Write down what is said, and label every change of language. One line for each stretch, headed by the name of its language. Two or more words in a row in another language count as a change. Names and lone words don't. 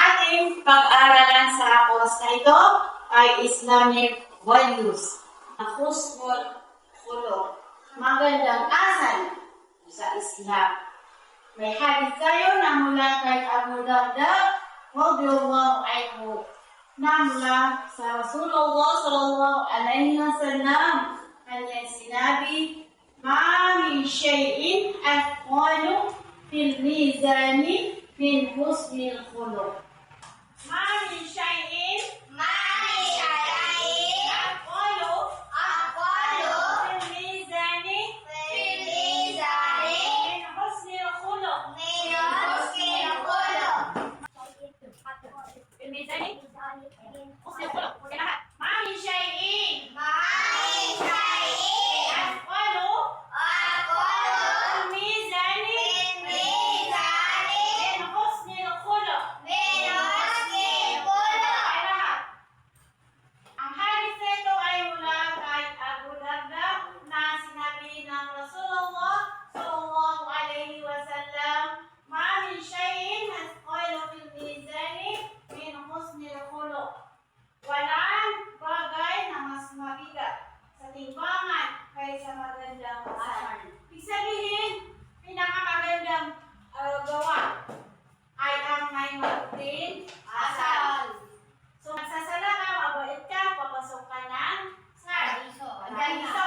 Filipino: ating pag-aralan sa oras na ito ay Islamic values.
Arabic: حسن الخلق,
Filipino: magandang asal sa Islam. May hadith tayo na mula kay Abu Darda
Arabic: رضي الله عنه
Filipino: na mula sa Rasulullah
Arabic: صلى الله عليه وسلم
Filipino: kanyang sinabi,
Arabic: "ما من شيء أثقل في الميزان من حسن الخلق." ما من شيء أثقل في الميزان من حسن الخلق. في الميزان حسن الخلق.
Filipino: Sige lahat.
Arabic: ما من شيء أثقل في الميزان من حسن الخلق.
Filipino: Ang hadith na ito ay mula kay Abu Darda na sinabi ng Rasulullah
Arabic: صلى الله عليه وسلم, "ما من شيء أثقل في الميزان من حسن الخلق."
Filipino: Walang bagay na mas mabigat sa timbangan kaysa magandang asal. Ibig sabihin, pinakamagandang gawa ay ang may mabuting asal. So, magsasala ka, mabait ka, papasok ka ng paraiso.